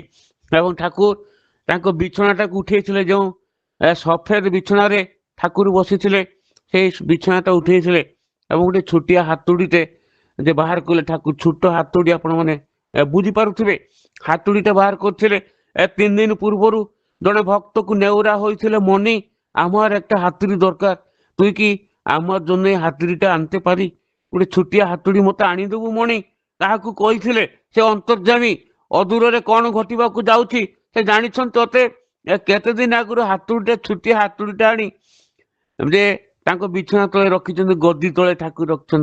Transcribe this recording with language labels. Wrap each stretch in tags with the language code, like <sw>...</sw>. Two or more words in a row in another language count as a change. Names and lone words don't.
<or>ଏବଂ ଠାକୁର ତାଙ୍କ ବିଛଣାଟାକୁ ଉଠେଇଥିଲେ, ଯେଉଁ ସଫେଦ ବିଛଣାରେ ଠାକୁର ବସିଥିଲେ ସେଇ ବିଛଣାଟା ଉଠେଇଥିଲେ ଏବଂ ଗୋଟେ ଛୋଟିଆ ହାତୁଡ଼ିଟେ ଯେ ବାହାର କଲେ ଠାକୁର। ଛୋଟ ହାତୁଡ଼ି ଆପଣମାନେ ବୁଝିପାରୁଥିବେ, ହାତୁଡ଼ିଟା ବାହାର କରିଥିଲେ। 3 ଦିନ ପୂର୍ବରୁ ଜଣେ ଭକ୍ତକୁ ନେଉରା</or> <bn>হয়েছিল, মনি আমার একটা হাতুড়ি দরকার, তুই কি আমার জন্য এই হাতুড়িটা আনতে পারি,</bn> <or>ଗୋଟେ ଛୋଟିଆ ହାତୁଡ଼ି ମତେ ଆଣିଦେବୁ ମଣି? କାହାକୁ କହିଥିଲେ? ସେ ଅନ୍ତର୍ଯାମୀ ଅଦୂରରେ କ'ଣ ଘଟିବାକୁ ଯାଉଛି ସେ ଜାଣିଛନ୍ତି। ଅତେ କେତେ ଦିନ ଆଗରୁ ହାତୁଡ଼ିଟେ ଛୋଟିଆ ହାତୁଡ଼ିଟା ଆଣି ଯେ ତାଙ୍କ ବିଛଣା ତଳେ ରଖିଛନ୍ତି, ଗଦି ତଳେ ଠାକୁର ରଖିଛନ୍ତି।</or>